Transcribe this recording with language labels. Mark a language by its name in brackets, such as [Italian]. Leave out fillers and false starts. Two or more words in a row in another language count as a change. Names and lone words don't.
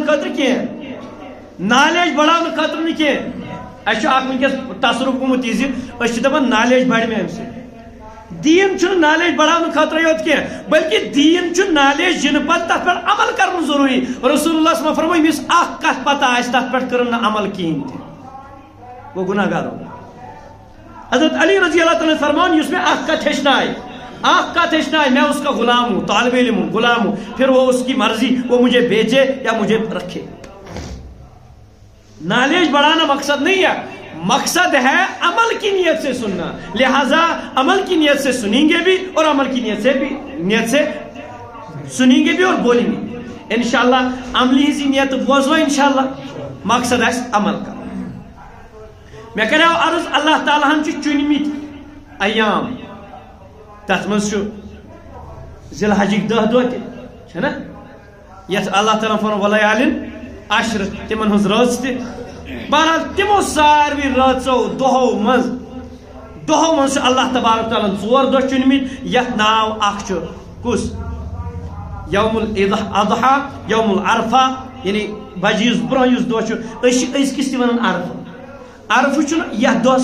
[Kashmiri] خٲطرٕ کینٛہہ نالیج بڑاونہٕ خٲطرٕ نہٕ کینٛہہ اَسہِ چھُ اکھ وٕنکیٚس تصرُف گوٚمُت یہِ زِ أسۍ چھِ دپان نالیج بڑِ مےٚ اَمہِ سۭتۍ دیٖن چھُنہٕ نالیج بڑاونہٕ خٲطرٕ یوت کینٛہہ بلکہِ دیٖن چھُ نالیج یِنہٕ پتہٕ تتھ پٮ۪ٹھ عمل کرُن ضروٗری رسول اللہ صلی اللہ علیہ وسلم فرموو ییٚمِس اکھ کتھ پتہ آسہِ تتھ پٮ۪ٹھ کٔرٕن نہٕ عمل کِہیٖنۍ تہِ [Urdu] وہ گناہ گار ہوگا [Kashmiri] حضرت علی رضی اللہ تعالیٰ فرمان یُس مےٚ اکھ کتھ ہیٚچھنایہِ [Urdu] میں اس کا غلام ہوں طالب علم ہوں غلام ہوں پھر وہ اس کی مرضی وہ مجھے بیچے یا مجھے رکھے نالج بڑھانا مقصد نہیں ہے مقصد ہے عمل کی نیت سے سننا لہذا عمل کی نیت سے سنیں گے بھی اور عمل کی نیت سے سنیں گے بھی اور بولیں گے انشاءاللہ [Kashmiri] عملی ہی نیت بوزو [Urdu] انشاءاللہ مقصد ہے عمل کا میں کرے عرض [Kashmiri] اللہ تعالیٰ ہن چُنمٕتۍ ایام تتھ منٛز چھُ ذی الحجٕکۍ 10 دۄہ تہِ چھنا یتھ اللہ [Urdu] تعالیٰ فرموو ولیالین عشر تمن ہٕنٛز رٲژ تہِ بہرحال تمو ساروی رٲژو دۄہو منٛز چھُ اللہ تبارک تعالیٰ 4 دۄہ چُنمٕتۍ یتھ ناو اکھ چھُ کُس یوم الاضحیٰ یوم العرفہ یعنی بجیٖز برونٛہہ یُس دۄہ چھُ أسۍ چھِ أزکِس تہِ ونان عرفہ چھُنہٕ یتھ دۄہس